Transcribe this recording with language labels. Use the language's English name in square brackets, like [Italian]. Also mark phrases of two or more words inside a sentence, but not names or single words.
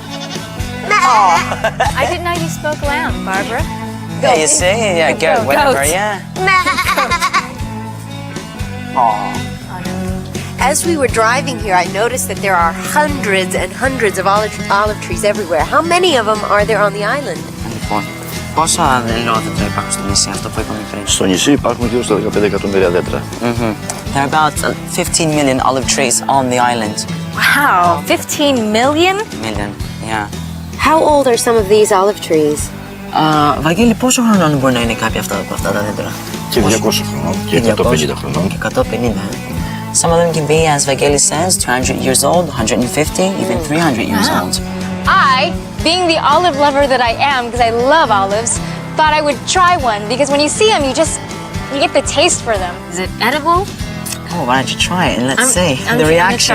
[English] I didn't know you spoke lamb, Barbara. Yeah, you see? Yeah, good. Whatever, yeah. As we were driving here, I noticed that there are hundreds and hundreds of olive trees everywhere. How many of them are there on the island? [Greek] Πόσα δέντρα υπάρχουν στο νησί, αυτό που είπαμε πριν? Στο νησί υπάρχουν γύρω στα 15 εκατομμύρια δέντρα. [English] There are about 15 million olive trees on the island. Wow, 15 million? Million, yeah. How old are some of these olive trees? [Greek] Βαγγέλη, πόσο χρονών μπορεί να είναι κάποια από αυτά τα δέντρα? Και 200 χρονών και 150 χρονών. Και 150. [English] Some of them can be, as Vangeli says, 200 years old, 150, even 300 years old. I, being the olive lover that I am, because I love olives, thought I would try one, because when you see them, you get the taste for them. Is it edible? Oh, why don't you try it and let's see the reaction.